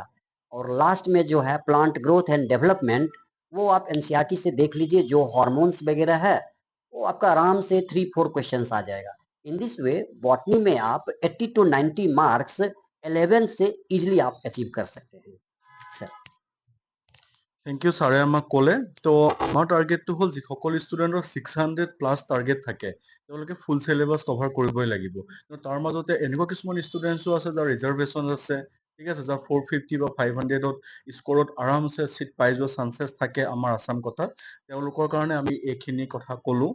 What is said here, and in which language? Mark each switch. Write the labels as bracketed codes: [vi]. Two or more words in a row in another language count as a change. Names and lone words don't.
[hi] और लास्ट में जो है [en] plant growth and development, [hi] वो आप एनसीईआरटी से देख लीजिए। जो हार्मोन्स वगैरह है वो आपका आराम से 3-4 क्वेश्चंस आ जाएगा। [en] in this way [hi] बॉटनी में आप 80 to 90 मार्क्स 11 से इजिली आप अचीव कर सकते हैं सर। [en] thank you [as] ছাৰে আমাক ক'লে। তো আমাৰ টাৰ্গেটটো হ'ল যিসকল ষ্টুডেণ্টৰ 600+ টাৰ্গেট থাকে তেওঁলোকে [en] full syllabus cover [as] কৰিবই লাগিব। কিন্তু তাৰ মাজতে এনেকুৱা কিছুমান ষ্টুডেণ্টছো আছে যাৰ ৰিজাৰ্ভেশ্যন আছে, ঠিক আছে, যাৰ 450 বা 500ত স্ক'ৰত আৰামছে চিট পাই যোৱা চান্সেছ থাকে আমাৰ আছাম কথাত, তেওঁলোকৰ কাৰণে আমি এইখিনি কথা ক'লোঁ।